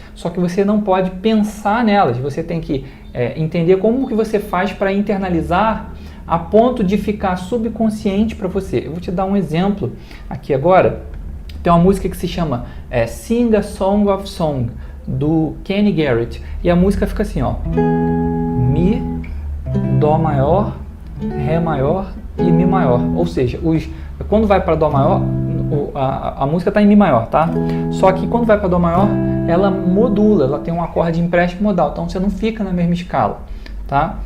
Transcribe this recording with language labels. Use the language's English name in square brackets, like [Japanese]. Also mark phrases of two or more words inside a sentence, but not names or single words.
[Portuguese] Só que você não pode pensar nelas. Você tem que entender como que você faz para internalizar a ponto de ficar subconsciente para você. Eu vou te dar um exemplo aqui agora. Tem uma música que se chama Sing a Song of Song, do Kenny Garrett. E a música fica assim, ó. Mi, Dó maior, Ré maior e Mi maior. Ou seja, quando vai para Dó maior, a música está em Mi maior, tá? Só que quando vai para Dó maior, ela modula, ela tem um acorde empréstimo modal, então você não fica na mesma escala, tá?